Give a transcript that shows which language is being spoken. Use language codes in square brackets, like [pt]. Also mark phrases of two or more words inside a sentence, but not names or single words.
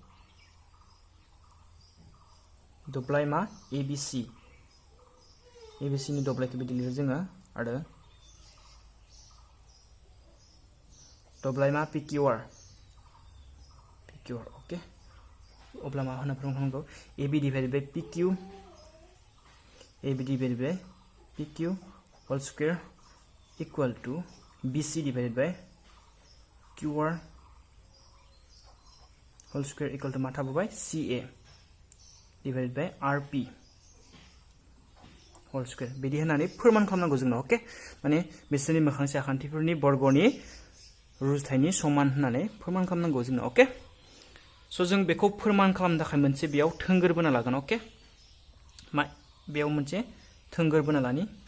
[brx] दब्लाय मा ABC नि दब्लायखौ बिदि लिरो जोङो आरो दब्लाय मा PQR ओके अब्ला मा होनना फोरमान खालामनांगौ [en] AB divided by PQ whole square equal to BC divided by QR whole square equal to [brx] मा थाबोबाय [en] CA divided by RP whole square [brx] बिदि होननानै फोरमान खालामनांगौ जोंनो ओके माने बिसोरनि मोखांसे आखान्थिफोरनि बर्गनि रुजुथायनि समान होननानै फोरमान खालामनांगौ जोंनो ओके सो जों बेखौ फोरमान खालामनो थाखाय मोनसे बेयाव थोंगोर बोना लागोन ओके मा बेयाव मोनसे थोंगोर बोना लानि